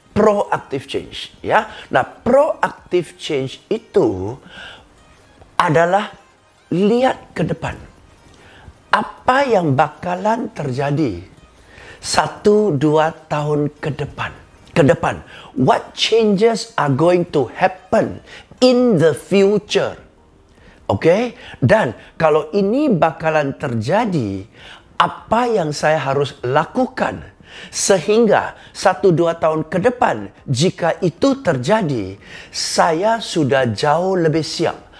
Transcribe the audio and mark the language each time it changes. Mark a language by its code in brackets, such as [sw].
[id] Proactive change, ya. Nah, proactive change itu adalah lihat ke depan. Apa yang bakalan terjadi 1-2 tahun ke depan. [en] What changes are going to happen in the future? Okay? [id] Dan kalau ini bakalan terjadi, apa yang saya harus lakukan sehingga 1-2 tahun ke depan, jika itu terjadi, saya sudah jauh lebih siap.